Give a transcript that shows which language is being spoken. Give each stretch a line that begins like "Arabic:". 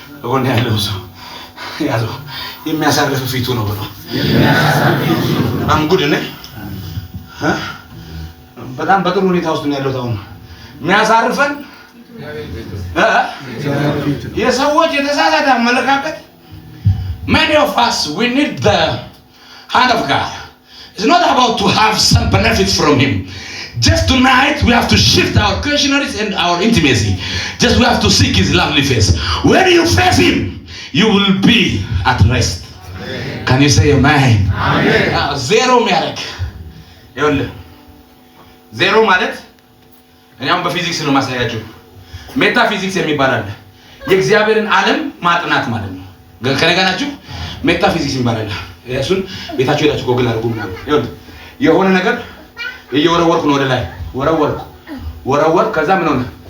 Amharic: ወንድ ያለው ሰው ያዘው፣ የሚያሳርፍ ፊቱ ነው ብሎ አንጉድ ነህ። በጣም በጥሩ ሁኔታ ውስጥ ነው ያለው። ታውን የሚያሳርፈን የሰዎች የተሳሳተ አመለካከት።
English: many of us we need the hand of God. It's not about to have some benefits from him. Just tonight we have to shift our questionnaires and our intimacy. Just we have to seek his lovely face. When you face him, you will be at rest. Amen. Can you say amen? Amen.
Amharic: Zero ሚያደርግ ይኸውልህ፣ ዜሮ ማለት እኛም በፊዚክስ ነው ማሳያችሁ። ሜታፊዚክስ የሚባል አለ። የእግዚአብሔርን ዓለም ማጥናት ማለት ነው። ከነገናችሁ ሜታፊዚክስ የሚባል አለ። እሱን ቤታችሁ ሄዳችሁ ጎግል አድርጉ ምናምን። ይኸውልህ የሆነ ነገር እየወረወርኩ ነው ወደ ላይ ወረወርኩ፣ ከዛ ምን ሆነ?